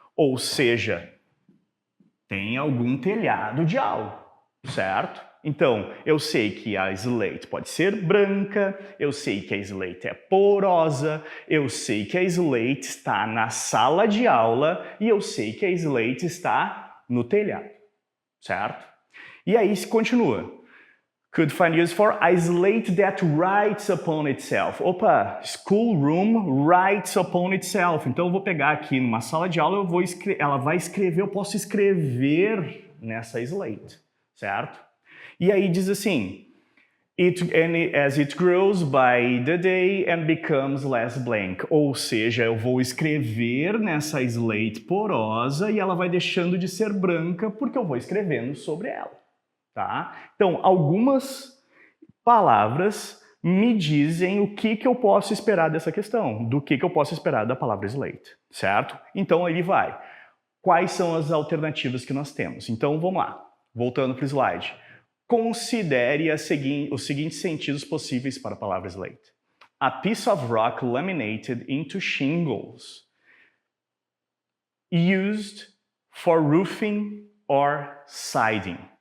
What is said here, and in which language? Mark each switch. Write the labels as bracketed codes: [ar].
[pt] Ou seja, tem algum telhado de algo, certo? Então, eu sei que a slate pode ser branca, eu sei que a slate é porosa, eu sei que a slate está na sala de aula e eu sei que a slate está no telhado, certo? E aí se continua. [en] Could find use for a slate that writes upon itself. Opa, schoolroom writes upon itself. [pt] Então eu vou pegar aqui numa sala de aula, ela vai escrever, eu posso escrever nessa slate, certo? E aí diz assim, [en] as it grows by the day and becomes less blank. [pt] Ou seja, eu vou escrever nessa slate porosa e ela vai deixando de ser branca porque eu vou escrevendo sobre ela. Tá? Então, algumas palavras me dizem o que eu posso esperar dessa questão, do que eu posso esperar da palavra slate, certo? Então, ele vai. Quais são as alternativas que nós temos? Então, vamos lá. Voltando para o slide. Considere os seguintes sentidos possíveis para a palavra slate. [en] A piece of rock laminated into shingles. Used for roofing or siding.